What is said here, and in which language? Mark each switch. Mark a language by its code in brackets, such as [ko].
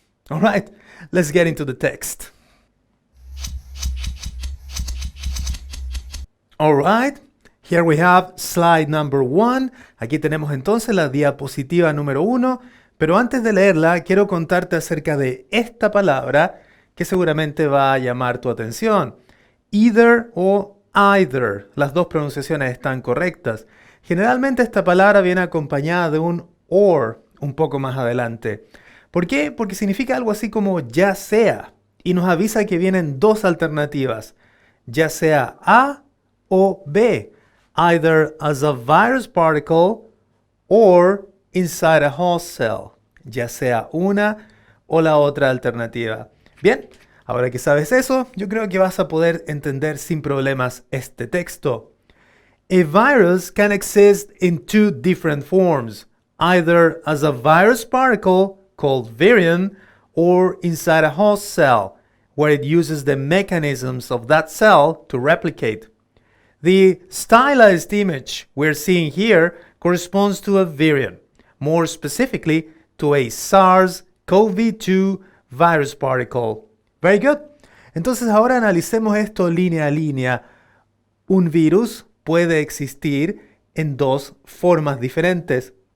[en] All right, let's get into the text. All right, here we have slide number 1. [es] Aquí tenemos entonces la diapositiva número 1. Pero antes de leerla, quiero contarte acerca de esta palabra que seguramente va a llamar tu atención. Either o either. Las dos pronunciaciones están correctas. Generalmente esta palabra viene acompañada de un or un poco más adelante. ¿Por qué? Porque significa algo así como ya sea. Y nos avisa que vienen dos alternativas. Ya sea A o B. [en] Either as a virus particle or inside a host cell. [es] Ya sea una o la otra alternativa. Bien. Ahora que sabes eso, yo creo que vas a poder entender sin problemas este texto. [en] A virus can exist in two different forms, either as a virus particle called virion or inside a host cell, where it uses the mechanisms of that cell to replicate. The stylized image we're seeing here corresponds to a virion, more specifically to a SARS-CoV-2 virus particle. Very good. [es] Entonces ahora analicemos esto línea a línea. Un virus puede existir en dos formas diferentes.